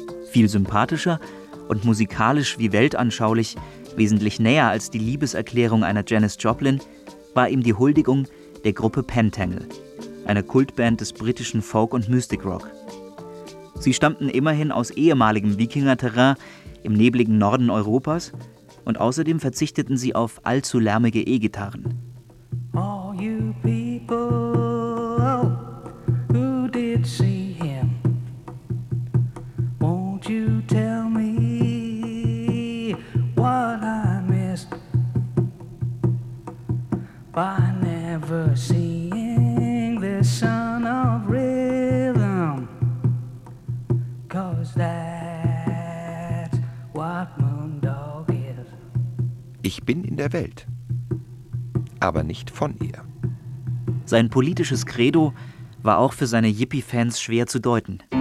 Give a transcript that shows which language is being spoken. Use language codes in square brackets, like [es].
[de] viel sympathischer und musikalisch wie weltanschaulich, wesentlich näher als die Liebeserklärung einer Janis Joplin, war ihm die Huldigung der Gruppe Pentangle, einer Kultband des britischen Folk- und Mystic-Rock. Sie stammten immerhin aus ehemaligem Wikinger-Terrain im nebligen Norden Europas und außerdem verzichteten sie auf allzu lärmige E-Gitarren. [en] All you people who did see him, won't you tell me what I missed by never seeing the son of rhythm, 'cause that's what Moondog is. [de] Ich bin in der Welt, aber nicht von ihr. Sein politisches Credo war auch für seine Yippie-Fans schwer zu deuten.